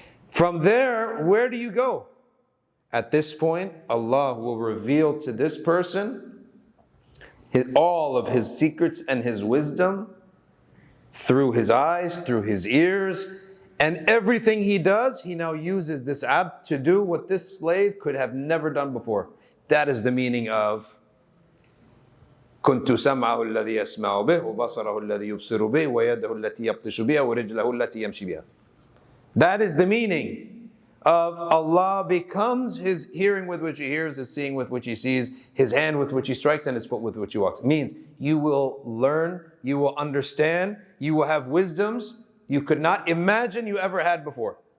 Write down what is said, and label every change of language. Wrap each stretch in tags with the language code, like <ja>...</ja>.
<en>From there, where do you go? At this point, Allah will reveal to this person all of His secrets and His wisdom through His eyes, through His ears, and everything He does, He now uses this abd to do what this slave could have never done before. That is the meaning of</en> <ar>كنت سمعه الذي يسمع به وبصره الذي يبصر به ويده التي يبطش بها ورجله التي يمشي بها.</ar> <en>That is the meaning of Allah becomes His hearing with which He hears, His seeing with which He sees, His hand with which He strikes, and His foot with which He walks. It means you will learn, you will understand, you will have wisdoms you could not imagine you ever had before.</en>